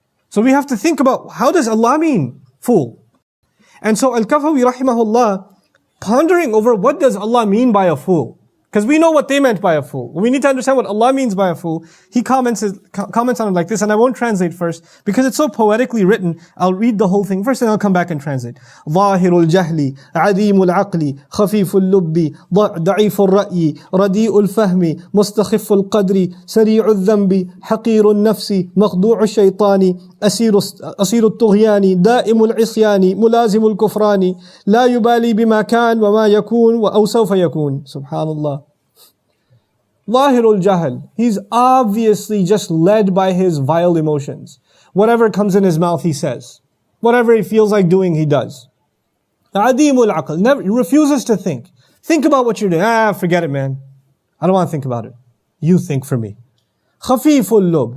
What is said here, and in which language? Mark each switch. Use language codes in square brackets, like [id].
[en] So we have to think about, how does Allah mean fool? And so Al-Kafawi rahimahullah, pondering over what does Allah mean by a fool? Because we know what they meant by a fool. We need to understand what Allah means by a fool. He comments on it like this, and I won't translate first, because it's so poetically written. I'll read the whole thing first, and I'll come back and translate. [ar] ظاهر الجهل عديم العقل خفيف اللب ضعيف الرأي رديء الفهم مستخف القدر سريع الذنب حقير النفس مخدوع الشيطان أسير الطغيان دائم العصيان ملازم الكفران لا يبالي بما كان وما يكون أو سوف يكون. [en] Subhanallah. Lahirul Jahl. He's obviously just led by his vile emotions. Whatever comes in his mouth, he says. Whatever he feels like doing, he does. Adimul Aql. He refuses to think. Think about what you're doing. Forget it, man. I don't want to think about it. You think for me. Khafiful lub.